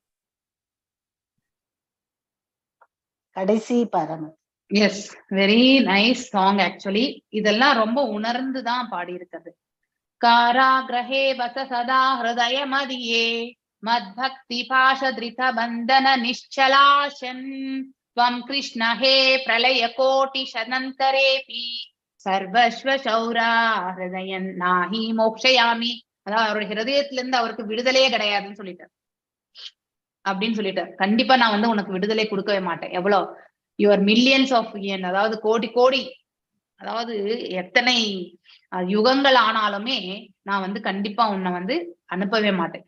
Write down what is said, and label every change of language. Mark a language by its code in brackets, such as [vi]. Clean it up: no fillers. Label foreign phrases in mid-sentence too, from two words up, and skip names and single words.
[ta] கடைசி பரம். [en] yes, very nice song actually. [ta] இதெல்லாம் ரொம்ப உணர்ந்துதான் பாடி இருக்கிறது. [sa] कारागृहे वस सदा हृदय मदीये मद्भक्ति पाशदृढ बन्धन निश्चलः सन् त्वं कृष्ण हे प्रलय कोटि शनन्तरेपि सर्वस्व चौर हृदयं नहि मोक्षयामि. [ta] அதாவது அவருடைய ஹிருதயத்துல இருந்து அவருக்கு விடுதலையே கிடையாதுன்னு சொல்லிட்டார் அப்படின்னு சொல்லிட்டார். கண்டிப்பா நான் வந்து உனக்கு விடுதலை கொடுக்கவே மாட்டேன். எவ்வளவு [en] your millions of years, [ta] அதாவது கோடி கோடி, அதாவது எத்தனை யுகங்கள் ஆனாலுமே நான் வந்து கண்டிப்பா உன்னை வந்து அனுப்பவே மாட்டேன்.